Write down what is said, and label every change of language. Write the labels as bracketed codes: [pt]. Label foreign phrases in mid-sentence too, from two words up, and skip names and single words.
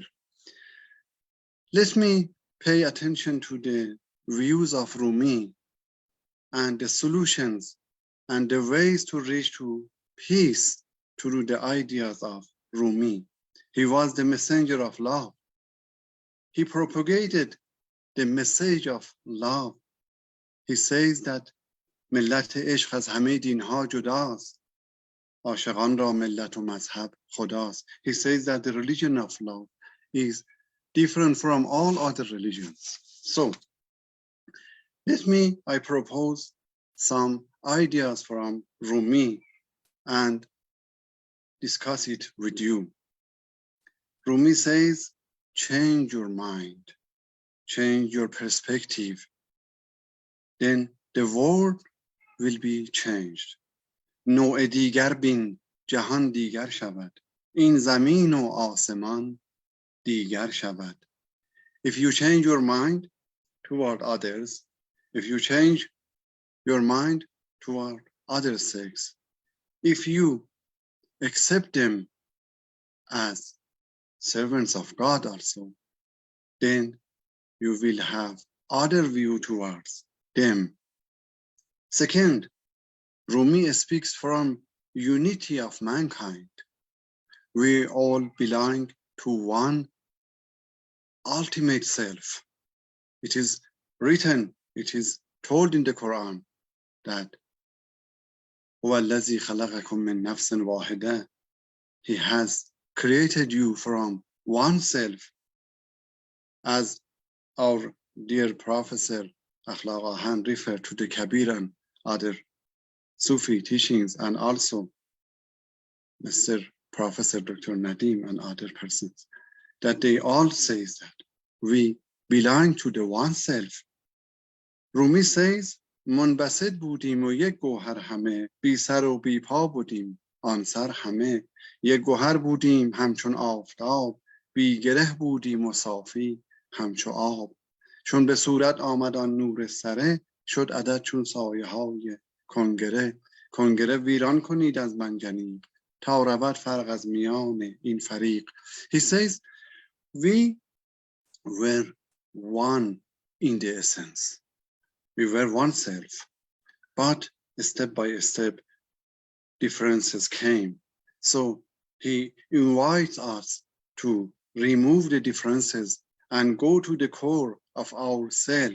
[en] Let me pay attention to the views of Rumi and the solutions and the ways to reach to peace through the ideas of Rumi. He was the messenger of love. He propagated the message of love. He says that [fa] ملت عشق از همه دینها جداست. عاشقان را ملت و مذهب خداست. [en] He says that the religion of love is different from all other religions. So, I propose some ideas from Rumi and discuss it with you. Rumi says, change your mind, change your perspective, then the world will be changed. [fa] نوع دیگر بین، جهان دیگر شود. این زمین و آسمان دیگر شود. [en] If you change your mind toward others, if you change your mind toward other sects, if you accept them as servants of God also, then you will have other view towards them. Second, Rumi speaks from unity of mankind. We all belong to one ultimate self. It is written, it is told in the Quran that [ar] هو الذي خلقكم من نفس واحدة. [en] He has created you from one self. As our dear Professor Akhlaq Ahan referred to the Kabir and other Sufi teachings, and also Mr. Professor Dr. Nadim and other persons, that they all say that we belong to the one self. Rumi says, [fa] منبسط بودیم و یک گوهر همه، بی سر و بی پا بودیم آن سر همه. یک گوهر بودیم همچون آفتاب، بی گره بودیم و صافی همچو آب. چون به صورت آمد آن نور سره، شد عدد چون سایه های کنگره. کنگره ویران کنید از منجنیق، تا رود فرق از میان این فریق. [en] He says, we were one in the essence. We were one self, but step by step, differences came. So he invites us to remove the differences and go to the core of ourselves.